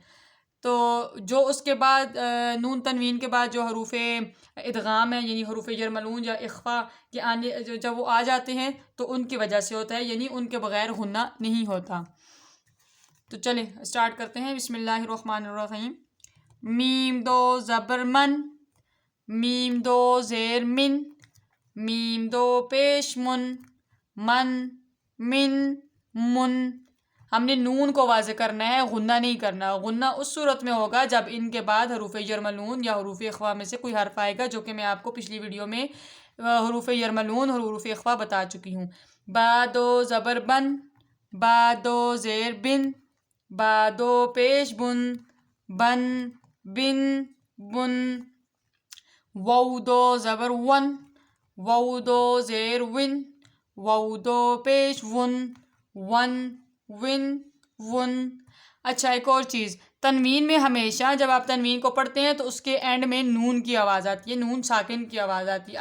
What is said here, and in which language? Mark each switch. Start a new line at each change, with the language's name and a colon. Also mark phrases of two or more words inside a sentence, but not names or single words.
Urdu: تو جو اس کے بعد نون تنوین کے بعد جو حروف ادغام ہے یعنی حروف یرملون یا اخفا کے آنے جب وہ آ جاتے ہیں تو ان کی وجہ سے ہوتا ہے، یعنی ان کے بغیر غنّہ نہیں ہوتا۔ تو چلیں سٹارٹ کرتے ہیں۔
Arabic: بسم اللہ الرحمن الرحیم۔
Urdu: میم دو زبر من، میم دو زیر من، میم دو پیش من، من، من، من۔ ہم نے نون کو واضح کرنا ہے، غنّہ نہیں کرنا۔ غنّہ اس صورت میں ہوگا جب ان کے بعد حروف یرملون یا حروف اخفا میں سے کوئی حرف آئے گا، جو کہ میں آپ کو پچھلی ویڈیو میں حروف یرملون اور حروف اخفا بتا چکی ہوں۔ با دو زبر بن، با دو زیر بن، با دو پیش بن، بن، بن، بن۔ وو دو زبر ون، وو دو زیر ون، وو دو پیش ون، ون، ون، ون۔ اچھا، ایک اور چیز، تنوین میں ہمیشہ جب آپ تنوین کو پڑھتے ہیں تو اس کے اینڈ میں نون کی آواز آتی ہے، نون ساکن کی آواز آتی ہے۔